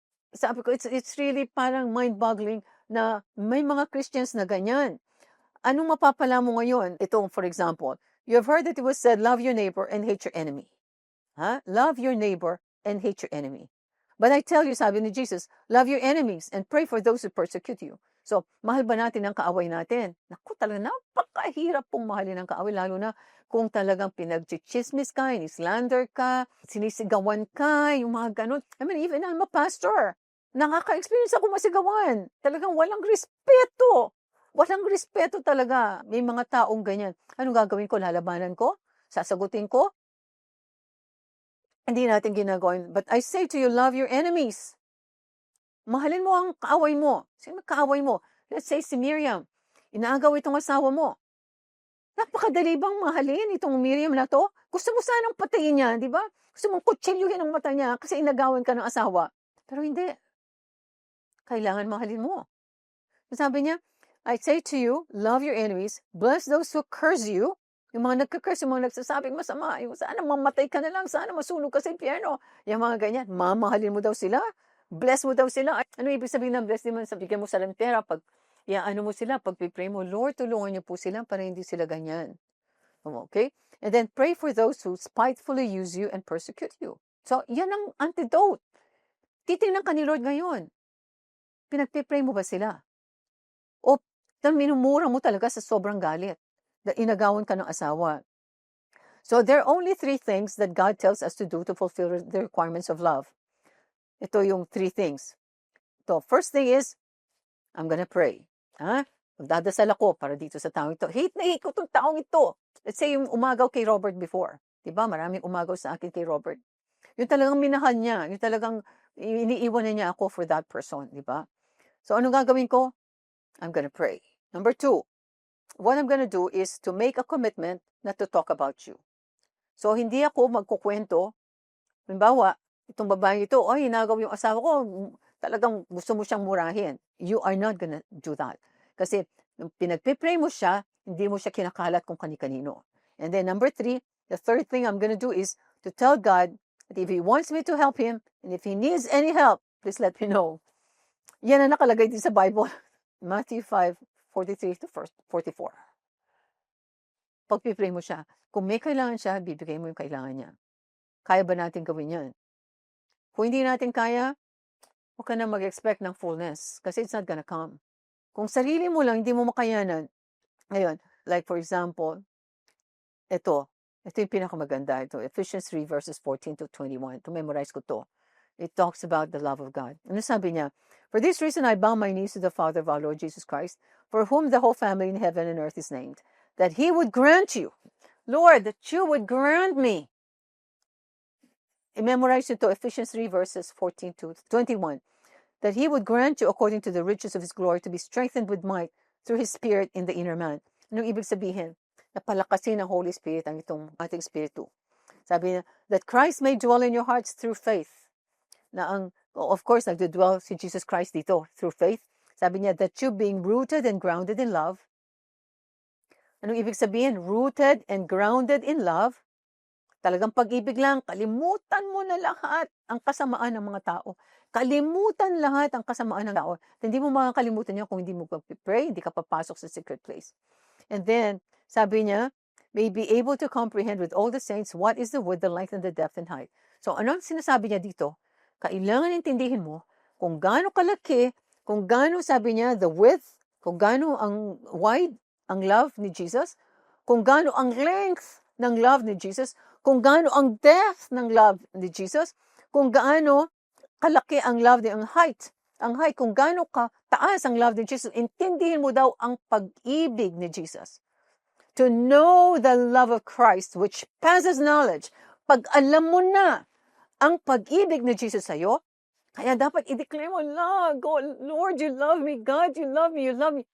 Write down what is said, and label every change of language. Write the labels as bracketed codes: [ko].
[tl] Sabi ko, [en] it's really [tl] parang mind-boggling na may mga Christians na ganyan. Anong mapapala mo ngayon? Ito, [en] for example, you have heard that it was said, love your neighbor and hate your enemy. Love your neighbor and hate your enemy. But I tell you, [tl] sabi ni Jesus, [en] love your enemies and pray for those who persecute you. [tl] So, mahal ba natin ang kaaway natin? Naku, talaga napakahirap pong mahalin ang kaaway, lalo na kung talagang pinag-chismis ka, slander ka, sinisigawan ka, yung mga ganun. [en] I mean, even I'm a pastor. [tl] Nakaka-experience ako masigawan. Talagang walang respeto. Walang respeto talaga. May mga taong ganyan. Anong gagawin ko? Lalabanan ko? Sasagutin ko? Hindi natin ginagawa yun. [en] But I say to you, love your enemies. [tl] Mahalin mo ang kaaway mo. Sino kaaway mo? [en] Let's say [tl] si Miriam. Inaagaw itong asawa mo. Napakadali bang mahalin itong Miriam na to? Gusto mo sanang patayin niya, di ba? Gusto mong kutsilyuhin ang mata niya kasi inagawan ka ng asawa. Pero hindi. Kailangan mahalin mo. Sabi niya, [en] I say to you, love your enemies, bless those who curse you. [tl] Yung mga nagka-curse, yung mga nagsasabing masama, yung sana mamatay ka na lang, sana masunog ka sa impyerno. Yung mga ganyan, mamahalin mo daw sila, bless mo daw sila. Ano ibig sabihin ng bless? Di man sabihin mo sa pera, pag ano mo sila, pag pray mo, Lord, tulungan niyo po sila para hindi sila ganyan. Okay? [en] And then pray for those who spitefully use you and persecute you. [tl] So, yan ang antidote. Titingnan ka ni Lord ngayon. Pinagpipray mo ba sila? O minumura mo talaga sa sobrang galit na inagawan ka ng asawa. [en] So there are only 3 things that God tells us to do to fulfill the requirements of love. [tl] Ito yung [en] 3 things. So first thing is, I'm gonna pray. [tl] Magdadasal ako para dito sa taong ito. Hate na hate ko itong taong ito. Let's say yung umagaw kay Robert before. Diba? Maraming umagaw sa akin kay Robert. Yung talagang minahal niya. Yung talagang iniiwan niya ako for that person. Diba? So anong gagawin ko? [en] I'm gonna pray. Number 2, what I'm gonna do is to make a commitment not to talk about you. [tl] So, hindi ako magkukwento. Halimbawa, itong babae ito, hinagaw yung asawa ko, talagang gusto mo siyang murahin. [en] You are not gonna do that. [tl] Kasi, nung pinagpipray mo siya, hindi mo siya kinakalat kung kani-kanino. [en] And then number 3, the third thing I'm gonna do is to tell God that if He wants me to help Him, and if He needs any help, please let me know. [tl] Yan ang nakalagay din sa Bible. Matthew 5:43 to 44. Pagpipray mo siya. Kung may kailangan siya, bibigay mo yung kailangan niya. Kaya ba natin gawin yan? Kung hindi natin kaya, huwag ka na mag-expect ng fullness kasi [en] it's not gonna come. [tl] Kung sarili mo lang, hindi mo makayanan. Ngayon, like for example, ito yung pinakamaganda. Ito, Ephesians 3 verses 14 to 21. To memorize ko to. [en] It talks about the love of God. [tl] Ano sabi niya? [en] For this reason, I bow my knees to the Father of our Lord Jesus Christ, for whom the whole family in heaven and earth is named, that He would grant you, Lord, that you would grant me. [tl] I-memorize ito, Ephesians 3 verses 14 to 21. [en] That He would grant you, according to the riches of His glory, to be strengthened with might through His Spirit in the inner man. [tl] Anong ibig sabihin? Napalakasin ng Holy Spirit ang itong ating spiritu. Sabi niya, [en] that Christ may dwell in your hearts through faith. [tl] Na of course, nagdudwell si Jesus Christ dito [en] through faith. [tl] Sabi niya, [en] that you being rooted and grounded in love. [tl] Anong ibig sabihin? [en] Rooted and grounded in love. [tl] Talagang pag-ibig lang, kalimutan mo na lahat ang kasamaan ng mga tao. Kalimutan lahat ang kasamaan ng tao. Hindi mo makakalimutan yan kung hindi mo pag-pray, hindi ka papasok sa secret place. [en] And then, [tl] sabi niya, [en] may be able to comprehend with all the saints what is the width, the length, and the depth and height. [tl] So, ano ang sinasabi niya dito? Kailangan intindihin mo kung gaano kalaki, kung gaano sabi niya the width, kung gaano ang wide ang love ni Jesus, kung gaano ang length ng love ni Jesus, kung gaano ang depth ng love ni Jesus, kung gaano kalaki ang love ni ang height, kung gaano kataas ang love ni Jesus, intindihin mo daw ang pag-ibig ni Jesus. [en] To know the love of Christ which passes knowledge. [tl] Pag alam mo na ang pag-ibig ni Jesus sa'yo, kaya dapat i-declare mo, [en] Lord, you love me. God, you love me. You love me.